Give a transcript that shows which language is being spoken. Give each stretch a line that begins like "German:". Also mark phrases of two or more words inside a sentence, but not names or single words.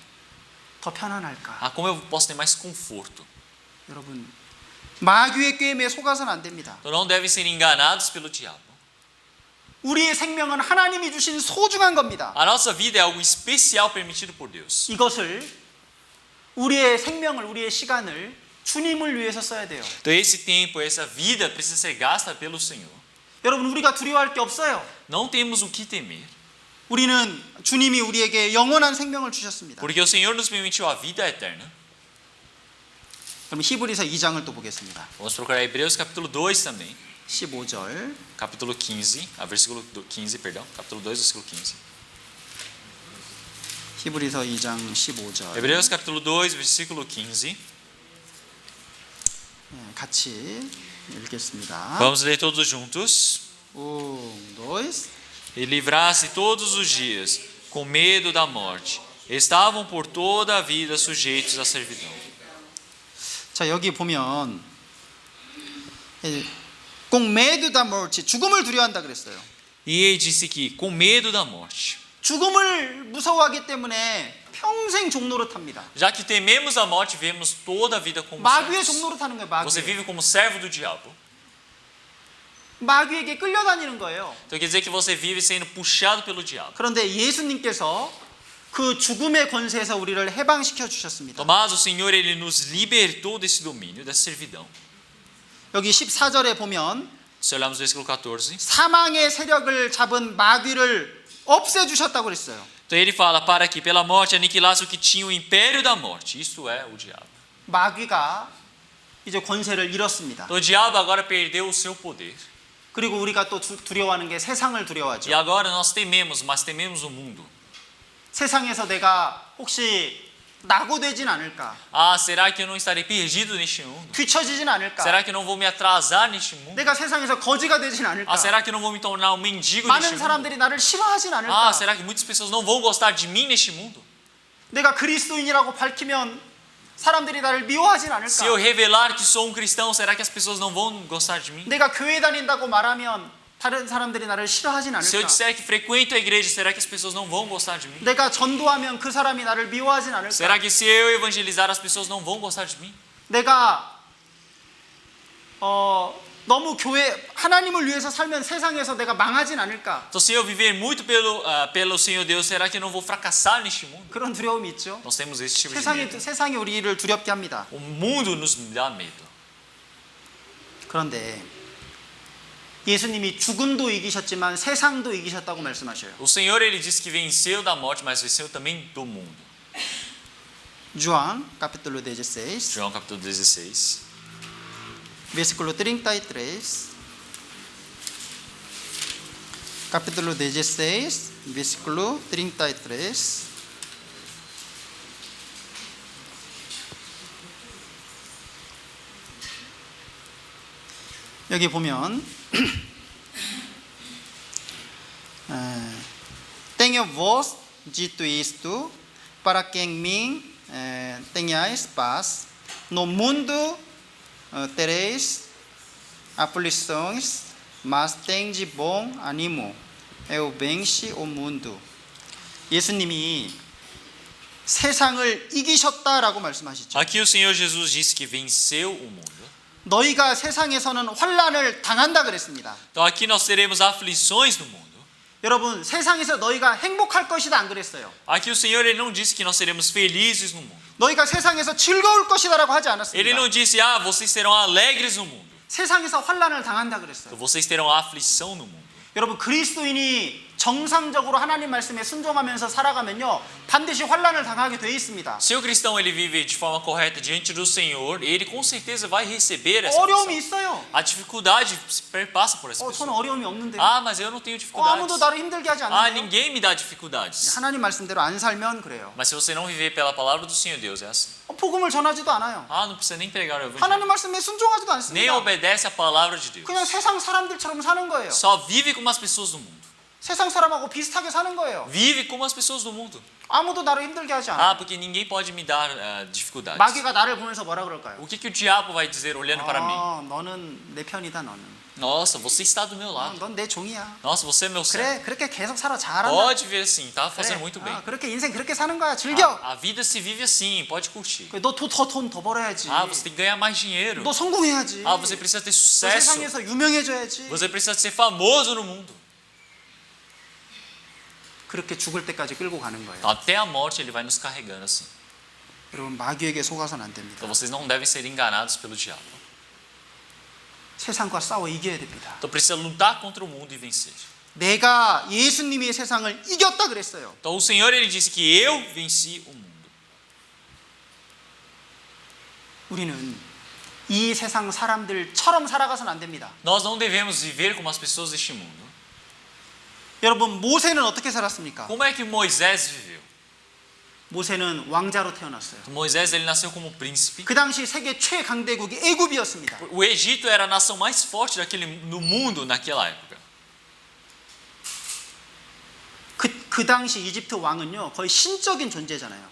Korean: 더 편안할까?
Portuguese: Como eu posso ter mais conforto?
Korean: 여러분, 마귀의 꾀임에 속아서는 안 됩니다.
Portuguese: Então, não devem ser enganados pelo diabo.
Korean: 우리의 생명은 하나님이 주신 소중한 겁니다.
Portuguese: A nossa vida é algo especial permitido por Deus.
Korean: 이것을 우리의 생명을, 우리의 시간을 주님을 위해서 써야 돼요.
Portuguese: Então, esse tempo, essa vida precisa ser gasta pelo Senhor.
Korean: 여러분, 우리가 두려워할 게 없어요.
Portuguese: Não temos o que temer.
Korean: 우리는 주님이 우리에게 영원한 생명을 주셨습니다.
Portuguese: Porque o Senhor nos permitiu a vida eterna.
Korean: 그럼 히브리서 2장을 또 보겠습니다.
Portuguese: Vamos procurar Hebreus capítulo 2 também.
Korean: 15절.
Portuguese: Capítulo 15, versículo 15, perdão. Capítulo 2, versículo 15.
Korean: 히브리서 2장 15절.
Portuguese: Hebreus capítulo 2, versículo 15.
Korean: 같이 읽겠습니다.
Portuguese: Vamos ler todos juntos. E livrar-se todos os dias com medo da morte. Estavam por toda a vida sujeitos à servidão.
Korean: 자, 여기 보면
Portuguese: com medo da morte,
Korean: 죽음을 두려워한다 그랬어요.
Portuguese: E ele disse que com medo da morte.
Korean: 죽음을 무서워하기 때문에 평생 종로로 탑니다.
Portuguese: Já que tememos a morte, vivemos toda a vida como
Korean: 마귀의
Portuguese: servos.
Korean: 종로로 타는 거예요.
Portuguese: Você
Korean: 마귀.
Portuguese: vive como servo do diabo.
Korean: 마귀에게 끌려다니는 거예요.
Portuguese: Então quer dizer que você vive sendo puxado pelo diabo.
Korean: 그런데 예수님께서 그 죽음의 권세에서 우리를 해방시켜 주셨습니다.
Portuguese: Mas o Senhor ele nos libertou desse domínio, dessa servidão.
Korean: 여기 14절에 보면
Portuguese: Se olharmos o versículo 14,
Korean: 사망의 세력을 잡은 마귀를 없애 주셨다고 그랬어요.
Portuguese: então ele fala para que pela morte aniquilasse o que tinha o império da morte, isto é o diabo.
Korean: 마귀가 이제 권세를 잃었습니다.
Portuguese: Então o diabo agora perdeu o seu poder.
Korean: 그리고 우리가 또 두려워하는 게 세상을 두려워하죠.
Portuguese: E agora nós tememos, mas tememos o mundo.
Korean: 세상에서 내가 혹시 낙오되진 않을까?
Portuguese: Será que eu não estarei perdido neste mundo?
Korean: 뒤처지진 않을까?
Portuguese: Será que eu não vou me atrasar neste mundo?
Korean: 내가 세상에서 거지가 되진 않을까?
Portuguese: Será que eu não vou me tornar um mendigo neste
Korean: 많은
Portuguese: mundo?
Korean: 사람들이 나를 싫어하진 않을까?
Portuguese: Será que muitas pessoas não vão gostar de mim neste mundo?
Korean: 내가 그리스도인이라고 밝히면 사람들이 나를 미워하진 않을까?
Portuguese: Se eu revelar que sou cristão, será que as pessoas não vão gostar de mim?
Korean: 내가 교회 다닌다고 말하면 다른 사람들이 나를 싫어하진
Portuguese: Se eu
Korean: 않을까?
Portuguese: disser que frequento a igreja, será que as pessoas não vão gostar de mim?
Korean: 내가 전도하면 그 사람이 나를 미워하진 않을까?
Portuguese: Será que se eu evangelizar, as pessoas não vão gostar de mim?
Korean: 내가 너무 교회 하나님을 위해서 살면 세상에서 내가 망하진 않을까?
Portuguese: Então, se eu viver muito pelo Senhor Deus, será que eu não vou fracassar neste mundo?
Korean: 그런 두려움이 있죠.
Portuguese: Nós temos esse tipo de medo.
Korean: 세상이 우리를 두렵게 합니다.
Portuguese: O mundo nos dá medo.
Korean: 그런데 예수님이 죽음도 이기셨지만 세상도 이기셨다고 말씀하셔요.
Portuguese: O Senhor, ele disse que venceu da morte, mas venceu também do mundo. João, capítulo 16, João capítulo 16, versículo 33. Capítulo 16, versículo 33.
Korean: 여기 보면
Portuguese: tenho vos dito isto para que em mim tenhais paz. No mundo tereis aflições, mas tende bom ânimo. Eu venci o mundo.
Korean: 예수님이 세상을 이기셨다라고 말씀하시죠.
Portuguese: aqui o Senhor Jesus disse que venceu o mundo.
Korean: 너희가 세상에서는 환난을 당한다 그랬습니다.
Portuguese: Então aqui nós teremos aflições no mundo.
Korean: 여러분, 세상에서 너희가 행복할 것이다 안 그랬어요.
Portuguese: Aqui o Senhor, ele não disse que nós seremos felizes no mundo.
Korean: 너희가 세상에서 즐거울 것이다라고 하지
Portuguese: Ele
Korean: 않았습니다.
Portuguese: não disse, vocês serão alegres no mundo.
Korean: 세상에서 환난을 당한다 그랬어요.
Portuguese: Então, vocês terão aflição no mundo.
Korean: 여러분, 그리스도인이 정상적으로 하나님 말씀에 순종하면서 살아가면요, 반드시 환난을 당하게 돼 있습니다.
Portuguese: Se o cristão ele vive de forma correta diante do Senhor, ele com certeza vai receber essa
Korean: 어려움이
Portuguese: aflição.
Korean: 있어요.
Portuguese: A dificuldade perpassa por essa
Korean: 저는
Portuguese: pessoa.
Korean: 어려움이 없는데.
Portuguese: Mas eu não tenho
Korean: 아무도
Portuguese: dificuldades.
Korean: 나를 힘들게 하지 않는데요.
Portuguese: Ninguém me dá dificuldades.
Korean: 하나님 말씀대로 안 살면 그래요.
Portuguese: Mas se você não viver pela palavra do Senhor Deus, é assim.
Korean: 복음을 전하지도 않아요.
Portuguese: Não precisa nem pregar o evangelho.
Korean: 하나님 말씀에 순종하지도
Portuguese: Nem
Korean: 않습니다.
Portuguese: obedece a palavra de Deus.
Korean: 그냥 세상 사람들처럼 사는 거예요.
Portuguese: Só vive como as pessoas do mundo.
Korean: 세상 사람하고 비슷하게 사는 거예요.
Portuguese: Vive como as pessoas do mundo.
Korean: 아무도 나를 힘들게 하지 않아요.
Portuguese: Porque ninguém pode me dar dificuldades.
Korean: 마귀가 나를 보면서 뭐라 그럴까요?
Portuguese: O que o diabo vai dizer olhando para mim?
Korean: 너는 내 편이다 너는.
Portuguese: Nossa, você está do meu lado.
Korean: 넌 내 종이야.
Portuguese: Nossa, você é meu servo.
Korean: 그래, 그렇게 계속 살아. 잘한다.
Portuguese: Pode ver assim, tá
Korean: 그래,
Portuguese: fazendo muito bem.
Korean: 그렇게 인생 그렇게 사는 거야. 즐겨.
Portuguese: A vida se vive assim, pode curtir.
Korean: 너 돈 더 벌어야지.
Portuguese: Você tem que ganhar mais dinheiro.
Korean: 너 성공해야지.
Portuguese: Você precisa ter
Korean: 너
Portuguese: sucesso.
Korean: 세상에서 유명해져야지.
Portuguese: Você precisa ser famoso no mundo.
Korean: 그렇게 죽을 때까지 끌고 가는 거예요.
Portuguese: Até a morte ele vai nos carregando assim.
Korean: 여러분, 마귀에게 속아서는 안 됩니다.
Portuguese: Então vocês não devem ser enganados pelo diabo.
Korean: 세상과 싸워 이겨야 됩니다.
Portuguese: Então precisa lutar contra o mundo e vencer.
Korean: 내가 예수님이 세상을 이겼다 그랬어요.
Portuguese: Então o Senhor ele disse que eu venci o mundo.
Korean: 우리는 이 세상 사람들처럼 살아가서는 안 됩니다.
Portuguese: Nós não devemos viver como as pessoas deste mundo.
Korean: 여러분, 모세는 어떻게 살았습니까?
Portuguese: Como é que Moisés viveu?
Korean: 모세는 왕자로 태어났어요.
Portuguese: Moisés ele nasceu como príncipe.
Korean: 그 당시 세계 최강대국이 애굽이었습니다.
Portuguese: O Egito era a nação mais forte no mundo naquela época.
Korean: 그 당시 이집트 왕은요, 거의 신적인 존재잖아요.